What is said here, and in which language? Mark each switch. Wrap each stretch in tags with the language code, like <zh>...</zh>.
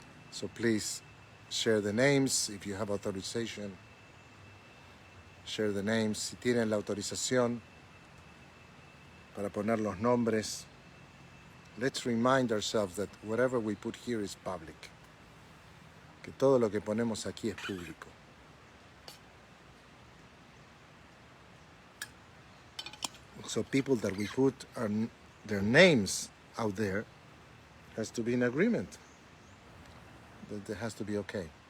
<en>So please share the names if you have authorization. Share the names</en> <es>si tienen la autorización para poner los nombres.</es> <en>Let's remind ourselves that whatever we put here is public.</en> <es>Que todo lo que ponemos aquí es público.</es> <en>So people that we put their names out there has to be in agreement. That it has to be okay.</en>